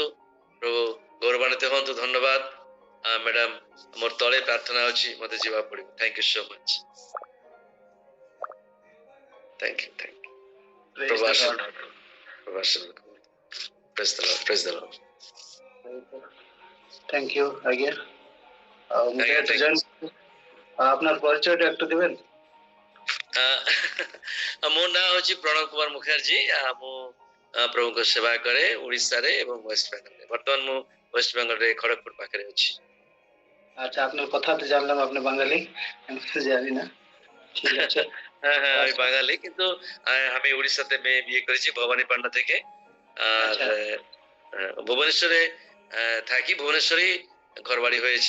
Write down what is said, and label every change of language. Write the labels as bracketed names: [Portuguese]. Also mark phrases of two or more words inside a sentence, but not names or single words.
[Odia] ପ୍ରଭୁ ଗୌରବାନ୍ୱିତ ହୁଅନ୍ତୁ। ଧନ୍ୟବାଦ ମ୍ୟାଡାମ, ମୋର ତଳେ ପ୍ରାର୍ଥନା ଅଛି, ମତେ ଯିବାକୁ ପଡିବ। [English] thank you so much. thank you, thank you. [Odia] ପ୍ରଭୁ ଆଶୀର୍ବାଦ, ପ୍ରଭୁ ଆଶୀର୍ବାଦ କରନ୍ତୁ। [English] praise the Lord, praise the Lord. thank you আজ্ঞা। [Bangla] আজ্ঞা, [English] thank you. [Bangla] আপনার পরিচয়টা একটু দেবেন? [Odia] ମୋ ନାଁ ହଉଛି ପ୍ରଣବ କୁମାର ମୁଖାର୍ଜୀ। ମୁଁ ପ୍ରଭୁଙ୍କ ସେବା କରେ ଓଡ଼ିଶାରେ ଏବଂ ୱେଷ୍ଟବେଙ୍ଗଲରେ। ବର୍ତ୍ତମାନ ମୁଁ ୱେଷ୍ଟବେଙ୍ଗଲରେ ଖଡ଼ଗପୁର ପାଖରେ ଅଛି। [Bangla] আচ্ছা, আপনার কথা তো জানলাম আপনি বাঙালি, আমি তো জানি না। ঠিক আছে। হ্যাঁ হ্যাঁ, আমি বাঙালি, কিন্তু আমি উড়িষ্যাতে বিয়ে করেছি ভবানী পান্ডা থেকে। আর ভুবনেশ্বরে থাকি, ভুবনেশ্বরেই ঘর বাড়ি হয়েছে।